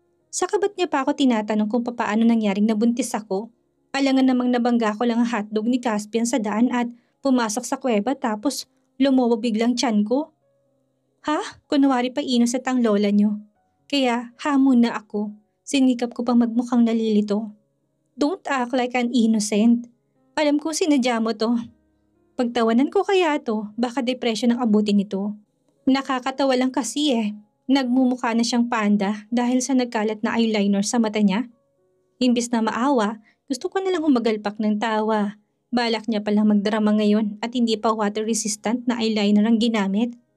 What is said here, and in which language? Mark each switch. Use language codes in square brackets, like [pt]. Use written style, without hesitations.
[tl] Sa kabat niya pa ako tinatanong kung paano nangyaring nabuntis ako. Alangan namang nabangga ko lang ang hotdog ni Caspian sa daan at pumasok sa kuweba tapos lumobo biglang tiyan ko. Ha? Kunwari pa innocent ang lola niyo. Kaya hamon na ako. Sinikap ko pang magmukhang nalilito. [en] Don't act like an innocent. [tl] Alam kong sinadya mo to. Pagtawanan ko kaya to, baka depression ang abutin nito. Nakakatawa lang kasi eh. Nagmumukha na siyang panda dahil sa nagkalat na eyeliner sa mata niya. Imbis na maawa, gusto ko na lang humagalpak ng tawa. Balak niya palang magdrama ngayon at hindi pa water resistant na eyeliner ang ginamit.